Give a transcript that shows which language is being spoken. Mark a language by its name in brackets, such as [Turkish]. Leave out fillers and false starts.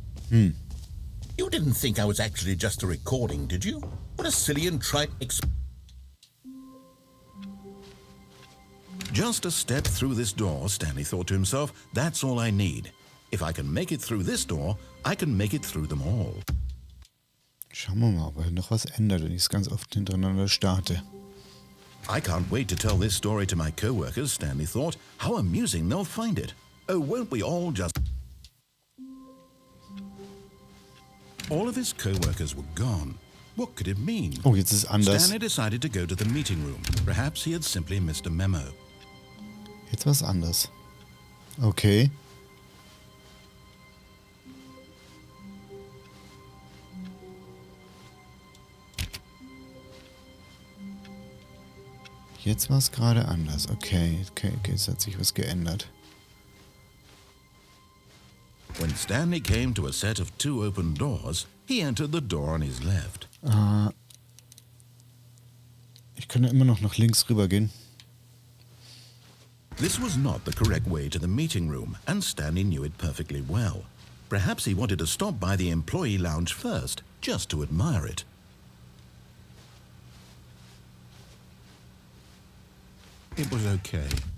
[English] You didn't think I was actually just a recording, did you? What a silly and trite Just a step through this door, Stanley thought to himself, that's all I need. If I can make it through this door, I can make it through them all. [German] Schauen wir mal, ob er noch was ändert, wenn ich es ganz oft hintereinander starte. [English] I can't wait to tell this story to my co-workers, Stanley thought. How amusing they'll find it. Oh, won't we all just... All of his co-workers were gone. What could it mean? [German] Oh, jetzt ist es anders. [English] Stanley decided to go to the meeting room. Perhaps he had simply missed a memo. [German] Jetzt was anders. Okay. Jetzt war es gerade anders. Okay, jetzt hat sich was geändert. [English] When Stanley came to a set of 2 open doors, he entered the door on his left. [German] Ich kann ja immer noch nach links rüber gehen. [English] This was not the correct way to the meeting room, and Stanley knew it perfectly well. Perhaps he wanted to stop by the employee lounge first, just to admire it. It was okay.